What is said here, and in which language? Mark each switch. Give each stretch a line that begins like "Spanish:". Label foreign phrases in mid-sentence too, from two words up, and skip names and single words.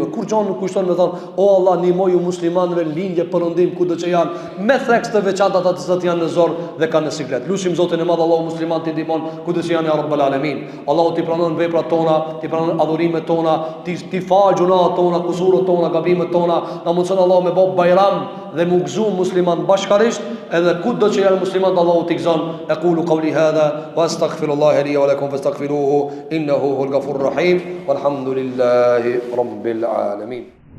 Albanian: Kur gjon nuk kushton me thon, o Allah, ndihmoj ju muslimanëve lindje perëndim kudo që janë, me theks të veçanta ata që janë në zor dhe kanë në siklet. Lutim Zotin e Madh, Allahu musliman ti ndihmon kudo që janë
Arabic: يا رب العالمين.
Albanian: Allahu ti pranon veprat tona, ti pranon adhurimet tona, ti fal gjunat tona, kusurat tona, gabimet tona. Na mundson Allahu me bë bajram dhe mu gëzu musliman bashkarisht, edhe kudo që janë musliman Allahu t'i gëzon.
Arabic: أقول قولي هذا وأستغفر الله لي ولكم فاستغفروه إنه هو الغفور الرحيم والحمد لله رب العالمين.